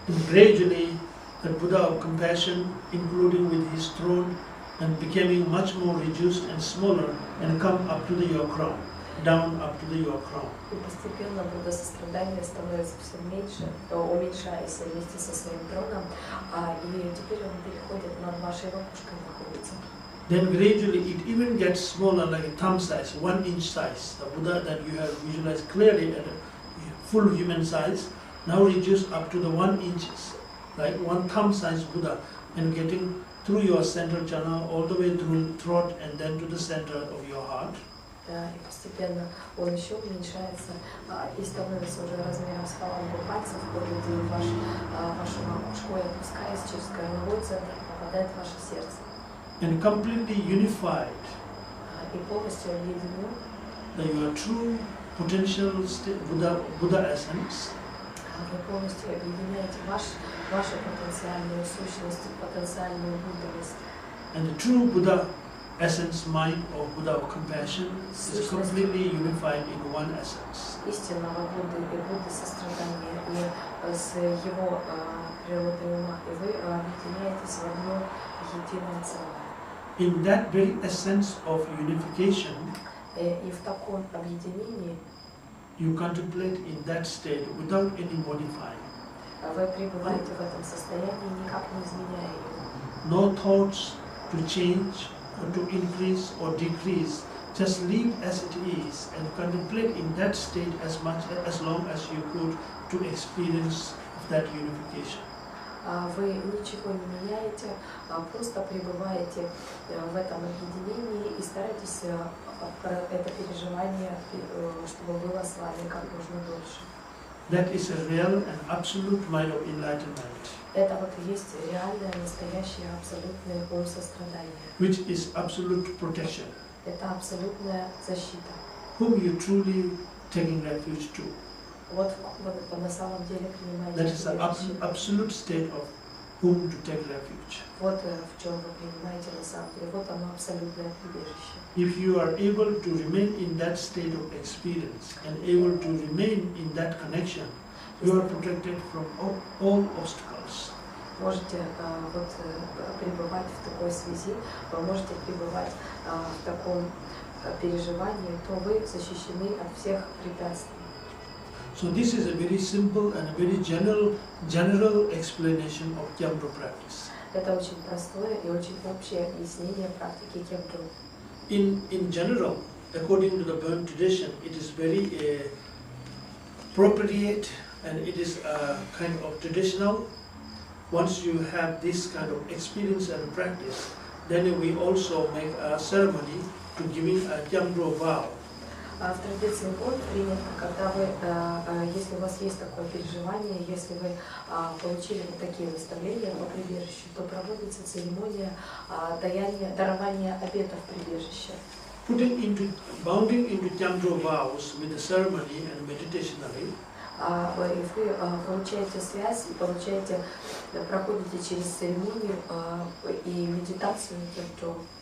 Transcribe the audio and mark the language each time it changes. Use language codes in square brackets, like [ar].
[en] Gradually, the Buddha of compassion, including with his throne, and becoming much more reduced and smaller, and come up to your crown, down up to your crown. [ru] И постепенно Будда сострадания становится все меньше, уменьшаясь вместе со своим троном, и теперь он переходит над вашей макушкой находится. [en] Then gradually it even gets smaller, like a thumb size, 1 inch size. The Buddha that you have visualized clearly at a full human size, now reduced up to the 1 inches, like 1 thumb size Buddha, and getting through your central channel all the way through throat and then to the center of your heart. [ru] И постепенно он еще уменьшается и становится уже размером с фалангу пальцев, входит в вашу макушку и опускаясь через корневой центр, попадает в ваше сердце. [en] And completely unified. [ru] И полностью объединен. [en] Your true potential Buddha essence. [ru] Вы полностью объединяете вашу потенциальную сущность, потенциальную буддовость. [en] And the true Buddha essence mind of Buddha of compassion is completely unified in one essence. [ru] Истинного Будды и Будды сострадания и с его природой ума, и вы объединяетесь в одно единое целое. [en] In that very essence of unification, [ru] И в таком объединении [en] you contemplate in that state without any modifying. [ru] вы пребываете в этом состоянии, никак не изменяя его. [en] No thoughts to change or to increase or decrease. Just leave as it is and contemplate in that state as long as you could to experience that unification. [ru] Вы ничего не меняете, просто пребываете в этом объединении и старайтесь это переживание, чтобы было с вами как можно дольше. [en] That is a real and absolute mind of enlightenment. [ru] Это вот и есть реальное, настоящее, абсолютное ум сострадания. [en] Which is absolute protection. [ru] Это абсолютная защита. [en] Whom you truly taking refuge to. [ru] Вот на самом деле принимаете [en] That is the absolute state of whom to take refuge. [ru] Вот в чем вы принимаете на самом деле. Вот оно абсолютное прибежище. [en] If you are able to remain in that state of experience and able to remain in that connection, you are protected from all obstacles. [ru] Можете пребывать в такой связи, вы можете пребывать в таком переживании, то вы защищены от всех препятствий. [en] So this is a very simple and a very general explanation of Nyondro practice. [ru] Это очень простое и очень общее объяснение практики Nyondro. [en] In general, according to the Burn tradition, it is very appropriate and it is kind of traditional. Once you have this kind of experience and practice, then we also make a ceremony to giving a Nyondro vow. [ru] В традиции Бон принято, когда вы, если у вас есть такое переживание, если вы получили вот такие наставления по прибежищу, то проводится церемония дарования обетов прибежища. [en] Bounding into Nyondro vows with the ceremony and meditationally. [ru] Вы получаете связь и проходите через церемонию и медитацию Nyondro.